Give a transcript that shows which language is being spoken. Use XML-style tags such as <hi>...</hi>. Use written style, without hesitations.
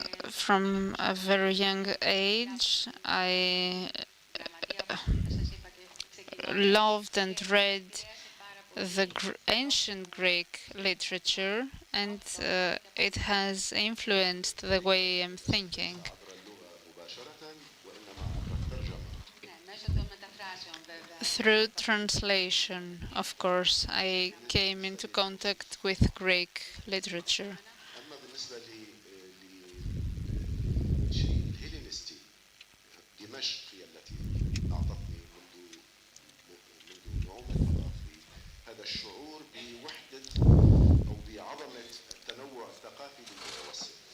<en>From a very young age, I loved and read the ancient Greek literature, and it has influenced the way I'm thinking.</en> <ar>عبر اللغة مباشرة وإنما عبر الترجمة.</ar> <en>Through translation, of course, I came into contact with Greek literature.</en> <ar>أما بالنسبة للشيء الهيلينستي، دمشق هي التي أعطتني منذ نعومة أظافري هذا الشعور بوحدة أو بعظمة التنوع الثقافي للمتوسط.</ar>